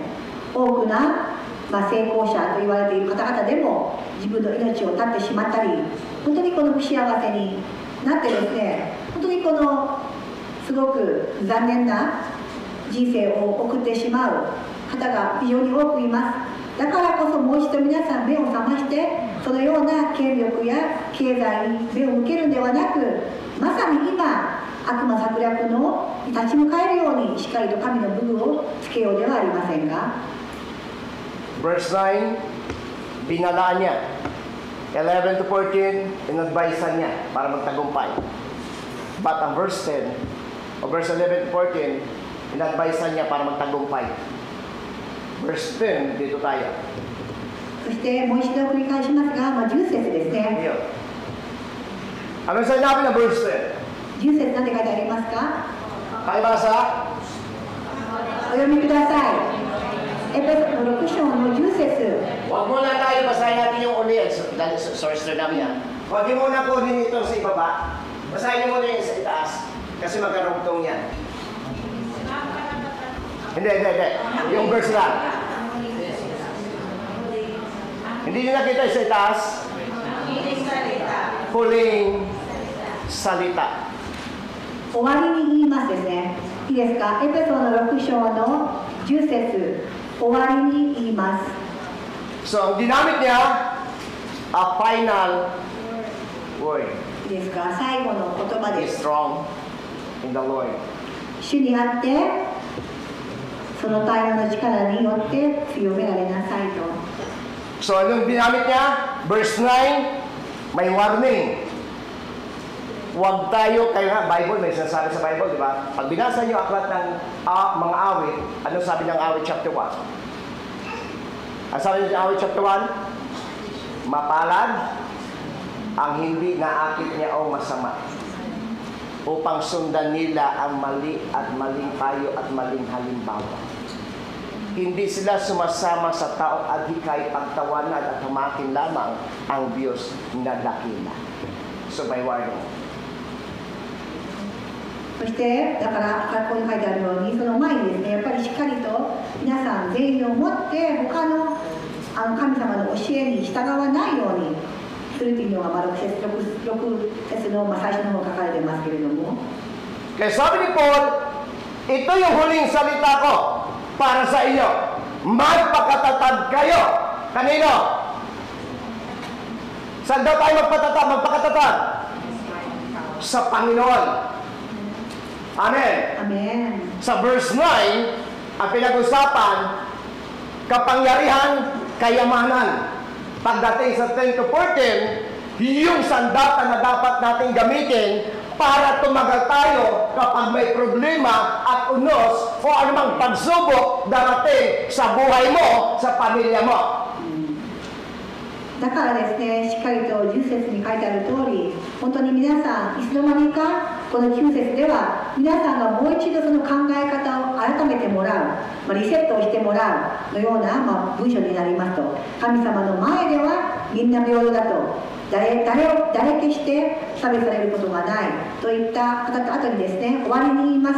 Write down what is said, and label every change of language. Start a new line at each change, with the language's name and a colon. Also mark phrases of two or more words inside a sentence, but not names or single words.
Japanese: 多くな、成功者と言われている方々でも自分の命を絶ってしまったり、本当にこの不幸せになってですね、本当にこのすごく残念な人生を送ってしまう方が非常に多くいます。だからこそもう一度皆さん目を覚まして、そのような権力や経済に目を向けるんではなく、まさに今悪魔策略の立ち向かえるようにしっかりと神の武具をつけようではありませんか。
Filipino: Verse 9, binalaan niya. 11 to 14, inadvisean niya para magtagumpay. But ang verse 10, o verse 11 to 14, inadvisean niya para magtagumpay. Verse 10, dito tayo.
Japanese: そしてもう一度繰り返しますが、10節ですね。
Filipino: Ayun. Ano sinabi ng verse 10?
Japanese: 10節何て書いてありますか。
Filipino: Pakibasa?
Japanese: お読みください。エペソの6章の10節。
Filipino: Huwag muna tayo basahin natin yung uli. Source namin yan. Huwag mo na kunin ito sa ibaba. Basahin mo na yung sa itaas. Kasi magkarugtong yan. Hindi. Yung verse lang. Hindi nyo nakita yung sa itaas? Huling salita.
Japanese: 終わりに言いますですね。いいですか。エペソの6章の10節。終わりに言います。
Filipino: So, ang ginamit niya,
English: a final word.
Japanese: いいですか。最後の言葉
English: Be
Japanese: です。
English: strong in the Lord.
Japanese: 主にあって、その対話の力によって強められなさいと。
Filipino: So, anong ginamit niya? Verse 9, may warning. Huwag tayo, kayo nga, Bible, may sinasabi sa Bible, di ba? Pag binasa niyo aklat ng mga awit, ano sabi ng awit chapter 1? Ang sabi ng awit chapter 1? Mapalad ang hindi naakit niya o masama, upang sundan nila ang mali at maling payo at maling halimbawa. Hindi sila sumasama sa taong adhikay, pagtawanan at humakin lamang ang Diyos na dakila.
English: So by warning.
Japanese: そしてだからここに書いてあるようにその前にですねやっぱりしっかりと皆さん全員を持って他の神様の教えに従わないようにするというのが6節の最初の方書かれてますけれども。
Filipino: Kaya sabi ni Paul, ito yung huling salita ko para sa inyo. Magpakatatag kayo. Kanino? Saan daw tayo magpakatatag? Sa Panginoon. Amen. Amen. Sa verse 9, ang pinag-usapan, kapangyarihan, kayamanan. Pagdating sa 10 to 14, yung sandata na dapat nating gamitin para tumagal tayo kapag may problema at unos o anumang pagsubok darating sa buhay mo, sa pamilya mo.
Japanese: だからですね、しっかりと10節に書いてある通り、本当に皆さん、いつの間にかこの9節では、皆さんがもう一度その考え方を改めてもらう、リセットをしてもらうのような、文章になりますと、神様の前ではみんな平等だと、誰決して差別されることがないといった後にですね、終わりに言います